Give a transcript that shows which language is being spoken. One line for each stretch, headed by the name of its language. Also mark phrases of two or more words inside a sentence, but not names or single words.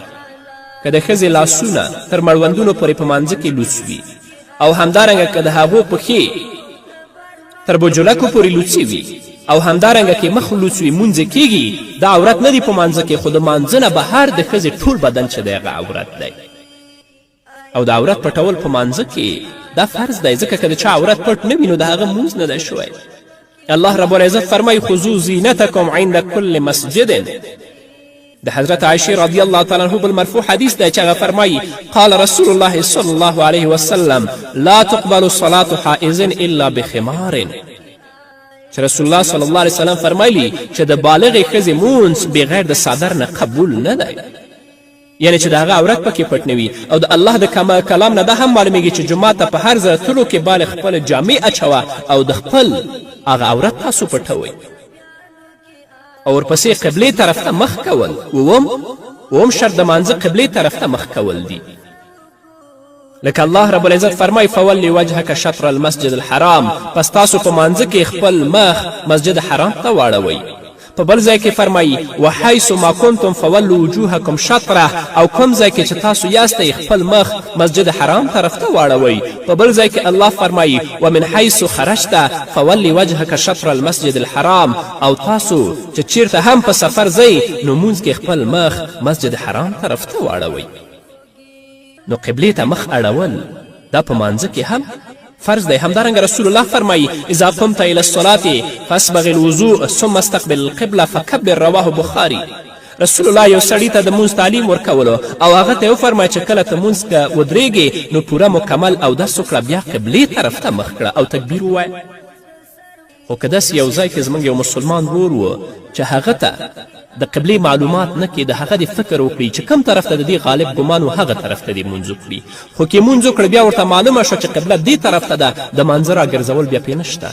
Pashto: که د ښځې لاسونه تر مړوندونو پورې په مانځه کې لوڅ وي، او همدارنګه که د هغو پښې تر بجلکو پورې لوڅې وي، او همدارنګه کې مخ لوڅ وي، مونځ کیږي، دا عورت نه دی په مانځه کې، خو د مانځه نه بهر د ښځې ټول بدن چې دی هغه عورت دی. او د عورت پټول په مانځه کې دا فرض دی، ځکه که د چا عورت پټ نه وي نو د هغه مونځ نه دی شوی.
Arabic: الله رب العزت فرمایي خذو زینتکم عند کل مسجد.
Pashto: د حضرت عایشې
Arabic: رضی الله تعالی عنه
Pashto: بل مرفوع حدیث دی چې هغه فرمایي
Arabic: قال رسول الله صلی الله علیه وسلم لا تقبل صلاة حائز الا بخمار.
Pashto: چې
Arabic: رسول الله صلی الله علیه وسلم
Pashto: فرمایلی چې د بالغې ښځې مونځ بغیر د څادر نه قبول نه دی، یعنی چې د هغه عورت پکې پټ نه وي. او د الله د کلام نه دا هم معلومیږي چې جومات ته په هر ځله تلو کې بالغ خپله جامې اچوه او د خپل هغه عورت تاسو پټوئ. او ورپسې قبلې طرف ته مخ کول. اووم شرط د مانځه قبلې طرف ته مخ کول دي، لکه
Arabic: الله رب العزت
Pashto: فرمای
Arabic: فولی وجهک شطر المسجد الحرام،
Pashto: پس تاسو په مانځه کې خپل مخ مسجد حرام ته واړوئ. په بل ځای کې فرمایي
Arabic: وحیث ما کنتم فولوا وجوهکم شطره،
Pashto: او کوم ځای کې چې تاسو یاستئ خپل مخ مسجد حرام طرف ته واړوئ. په بل ځای کې الله فرمایي
Arabic: ومن حیث خرجت فولی وجهک شطر المسجد الحرام،
Pashto: او تاسو چې چیرته هم په سفر ځئ نو مونځ کې خپل مخ مسجد حرام طرف ته واړوئ. نو قبلې ته مخ اړول دا په مانځه کې هم فرض دی. همدارنګه رسول الله فرمایي
Arabic: اذا قمت الى الصلاة فاسبغ الوضوء ثم استقبل القبله فکبر. رواه بخاري.
Pashto: رسول الله یو سړي ته د مونځ تعلیم ورکولو او هغه ته یې وفرمایه چې کله ته مونځ که ودرېږې نو پوره مکمل اودس وکړه، بیا قبلې طرف ته مخ کړه او تکبیر ووایه. خو که داسې یو ځای کې زموږ یو مسلمان ورور و چې هغه ته د قبلې معلومات نه کې د هغه د فکر وکړي چې کم طرف ته د دې غالب ګمان و هغه طرف ته دې مونځ وکړي، خو که مونځ وکړه بیا ورته معلومه شوه چې قبله دې طرف ته ده، د مانځه راګرځول بیا پې نشته.